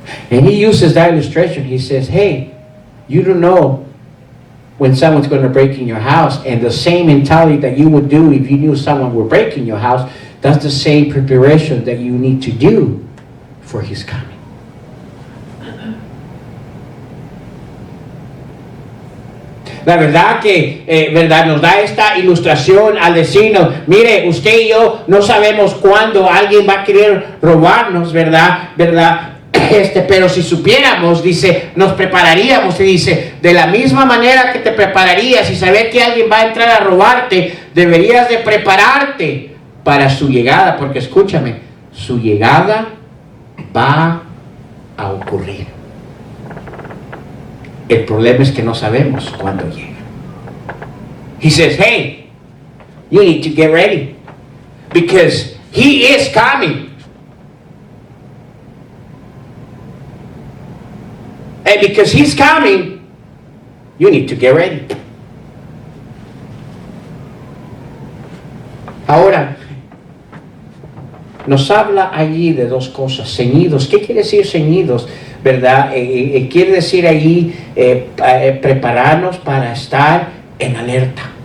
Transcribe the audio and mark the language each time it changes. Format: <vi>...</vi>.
<en>And he uses that illustration. He says, hey, you don't know when someone's going to break in your house, and the same mentality that you would do if you knew someone would break in your house, that's the same preparation that you need to do for his coming.</en> <es>La verdad que verdad nos da esta ilustración al decirnos, mire, usted y yo no sabemos cuándo alguien va a querer robarnos, ¿verdad? Pero si supiéramos, dice, nos prepararíamos. Y dice, de la misma manera que te prepararías y saber que alguien va a entrar a robarte, deberías de prepararte para su llegada, porque escúchame, su llegada va a ocurrir. El problema es que no sabemos cuándo llega.</es> <en>He says, hey, you need to get ready because he is coming. And because he's coming, you need to get ready.</en> <es>Ahora, nos habla allí de dos cosas, ceñidos. ¿Qué quiere decir ceñidos? ¿Verdad? Quiere decir allí prepararnos para estar en alerta.</es>